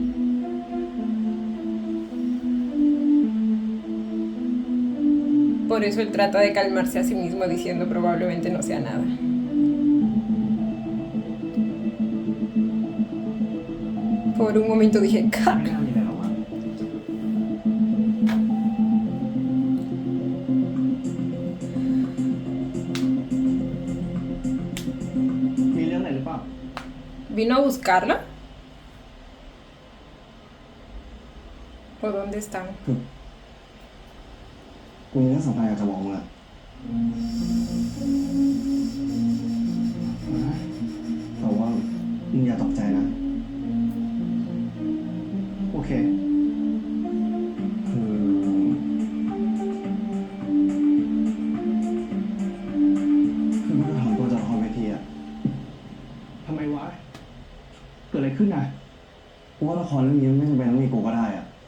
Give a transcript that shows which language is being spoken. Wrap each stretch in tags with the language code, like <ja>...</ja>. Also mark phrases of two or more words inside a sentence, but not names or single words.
<es>Por eso él trata de calmarse a sí mismo diciendo probablemente no sea nada. Por un momento dije, ¡ca!</es> <th>ไม่น่ามีอะไรหรอกวะมีเรื่องอะไรหรือเปล่า</th> <es>¿Vino a buscarla? ¿O dónde están?</es> <th>กูมีเรื่องสำคัญอยากจะบอกมึงอะแต่ว่ามึงอย่าตกใจนะ โอเค คือกูจะถามตัวจากละครเวทีอะทำไมวะ เกิดอะไรขึ้นน่ะกูว่าละครเรื่องนี้ไม่จำเป็นต้องมีกูก็ได้อะ</th>